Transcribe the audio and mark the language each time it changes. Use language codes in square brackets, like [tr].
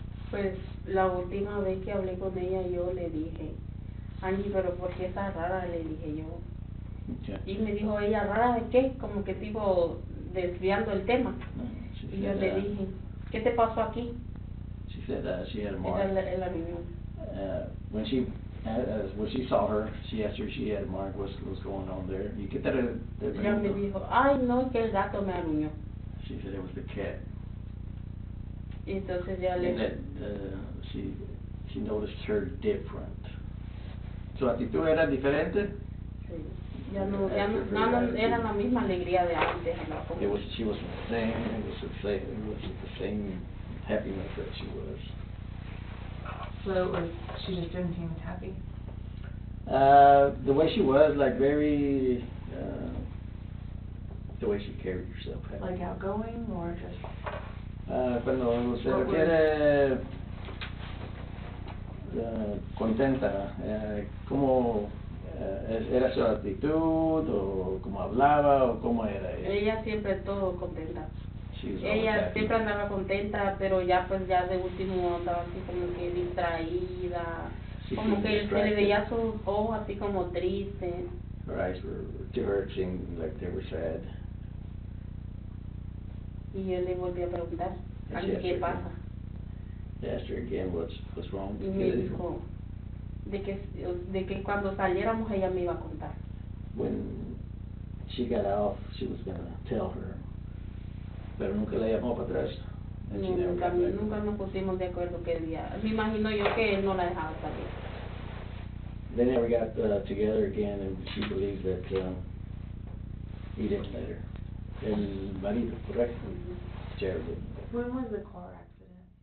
[es] Pues la última vez que hablé con ella, yo le dije, Angie, pero ¿por qué estás rara? Le dije yo. [en] Okay. [es] Y me dijo ella, ¿rara de qué? Como que tipo desviando el tema. Y yo le dije, ¿qué te pasó aquí? [en] She said she had a mark. [es] En la reunión. [en] When she saw her, she asked her if she had a mark. What's going on there? [es] ¿Y qué te Ella me dijo, ay, no, es que el gato me aruñó. [en] She said it was the cat. [es] Y entonces ya le... [en] That she noticed her different. [es] ¿Su actitud era diferente? Sí. Ya no era la misma alegría de antes. [en] She wasn't the same. It was the same happiness that she was. So she just didn't seem happy? The way she was, like very, the way she carried herself. Like outgoing, or just? [es] Cuando se refiere contenta, ¿cómo era su actitud, o cómo hablaba, o cómo era ella? Ella siempre todo contenta. Ella siempre andaba contenta, pero ya pues ya de último andaba así como que distraída, como que se le veía sus ojos así como tristes. [en] Her eyes were, to her, it seemed like they were sad. [es] Y yo le volví a preguntar, ¿qué pasa? [en] I asked her again, what's wrong? [es] Y me dijo de que cuando saliéramos ella me iba a contar. [en] When she got off, she was going to tell her, [es] pero nunca la llamó para atrás. Nunca nos pusimos de acuerdo qué día. Me imagino yo que él no la dejaba salir. [en] They never got together again, and she believes that he didn't let her. [es] El marido, [en] correct? Jared didn't. When was the car accident?